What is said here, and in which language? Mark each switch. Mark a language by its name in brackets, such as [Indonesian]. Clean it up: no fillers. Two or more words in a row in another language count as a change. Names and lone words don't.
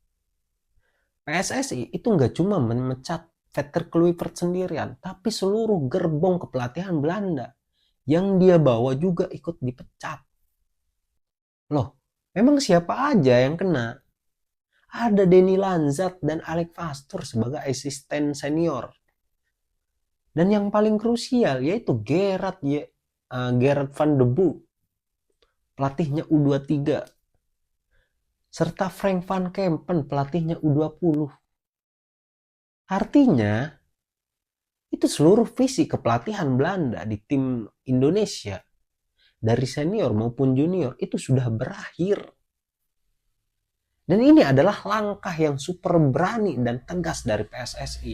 [Indonesian] PSSI itu nggak cuma memecat Peter Kluivert sendirian, tapi seluruh gerbong kepelatihan Belanda yang dia bawa juga ikut dipecat. Loh, memang siapa aja yang kena? Ada Denny Lanzat dan Alex Pastoor sebagai asisten senior. Dan yang paling krusial yaitu Gerard van de Boer, pelatihnya U23. Serta Frank van Kempen, pelatihnya U20. Artinya, itu seluruh visi kepelatihan Belanda di tim Indonesia, dari senior maupun junior, itu sudah berakhir. Dan ini adalah langkah yang super berani dan tegas dari PSSI.